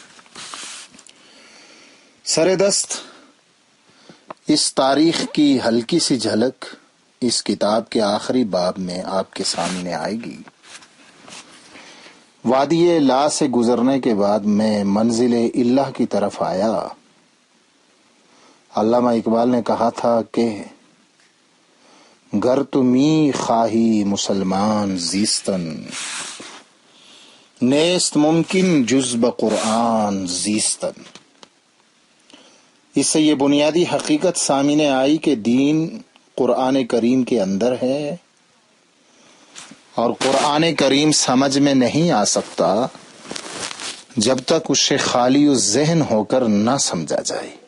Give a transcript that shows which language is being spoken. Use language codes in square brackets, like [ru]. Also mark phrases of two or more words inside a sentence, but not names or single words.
[ur] سر دست اس تاریخ کی ہلکی سی جھلک اس کتاب کے آخری باب میں آپ کے سامنے آئے گی۔ وادی لا سے گزرنے کے بعد میں منزل اللہ کی طرف آیا۔ علامہ اقبال نے کہا تھا کہ [fa] گر تمی خواہی مسلمان زیستن، نیست ممکن جز بقرآن زیستن۔ [ur] اس سے یہ بنیادی حقیقت سامنے آئی کہ دین قرآن کریم کے اندر ہے اور قرآن کریم سمجھ میں نہیں آ سکتا جب تک اسے خالی ذہن ہو کر نہ سمجھا جائے۔